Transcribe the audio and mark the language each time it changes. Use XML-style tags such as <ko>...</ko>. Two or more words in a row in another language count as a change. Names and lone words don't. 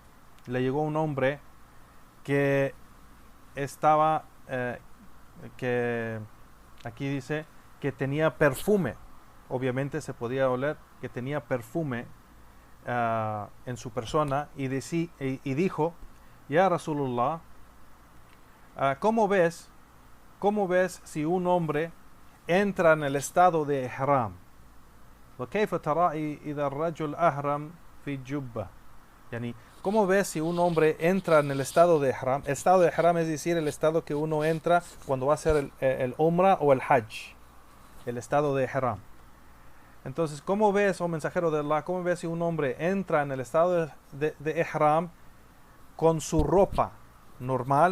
<es>que estaba, que aquí dice que tenía perfume, obviamente se podía oler que tenía perfume en su persona, y dijo,</es> <ar>يا رسول الله,</ar> <es>¿cómo ves si un hombre entra en el estado de ihram?</es> <ar>وكيف ترى إذا الرجل أهرم في الجبة؟</ar> <es>Yani, ¿cómo ves si un hombre entra en el estado de ihram? El estado de ihram es decir, el estado que uno entra cuando va a hacer el umrah o el hajj, el estado de ihram. Entonces, ¿cómo ves, mensajero de Allah, cómo ves si un hombre entra en el estado de ihram con su ropa normal?</es>